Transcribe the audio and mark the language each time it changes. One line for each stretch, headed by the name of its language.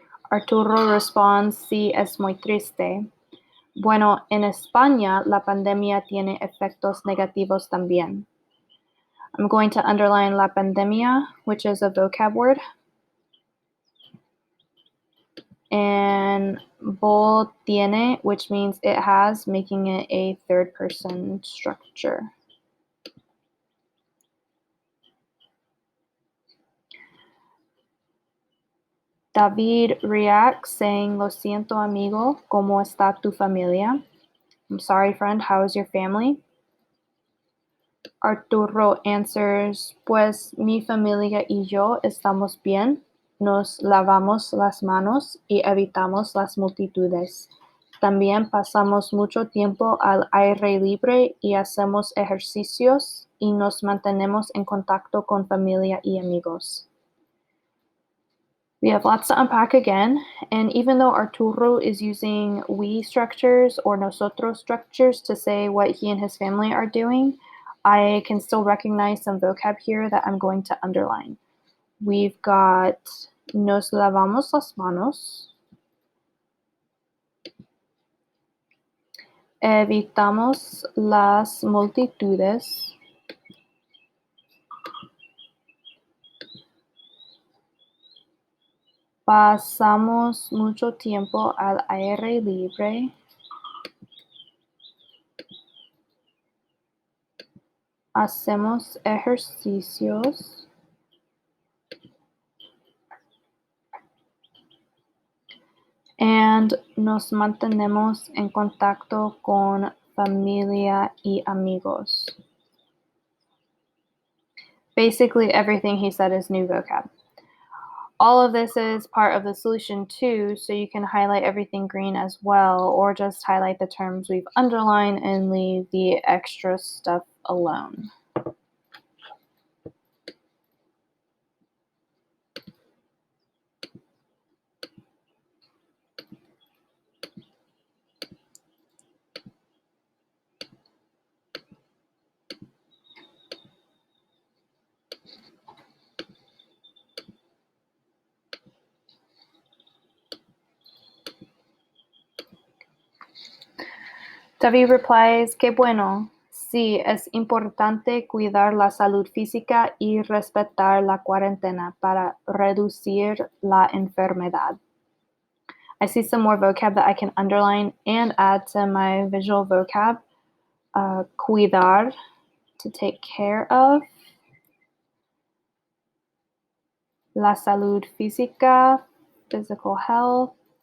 English: Arturo responds,
Spanish: sí, es muy triste. Bueno, en España la pandemia tiene efectos negativos también.
English: I'm going to underline la pandemia, which is a vocab word, and bold tiene, which means it has, making it a third person structure. David reacts saying,
Spanish: lo siento amigo, ¿cómo está tu familia?
English: I'm sorry friend, how is your family? Arturo answers,
Spanish: pues mi familia y yo estamos bien, nos lavamos las manos y evitamos las multitudes. También pasamos mucho tiempo al aire libre y hacemos ejercicios y nos mantenemos en contacto con familia y amigos.
English: We have lots to unpack again, and even though Arturo is using we structures or nosotros structures to say what he and his family are doing, I can still recognize some vocab here that I'm going to underline. We've got
Spanish: nos lavamos las manos, evitamos las multitudes, pasamos mucho tiempo al aire libre, hacemos ejercicios, and nos mantenemos en contacto con familia y amigos.
English: Basically, everything he said is new vocab. All of this is part of the solution too, so you can highlight everything green as well, or just highlight the terms we've underlined and leave the extra stuff alone. David replies,
Spanish: qué bueno. Sí, es importante cuidar la salud física y respetar la cuarentena para reducir la enfermedad.
English: I see some more vocab that I can underline and add to my visual vocab. Cuidar, to take care of.
Spanish: La salud física,
English: physical health.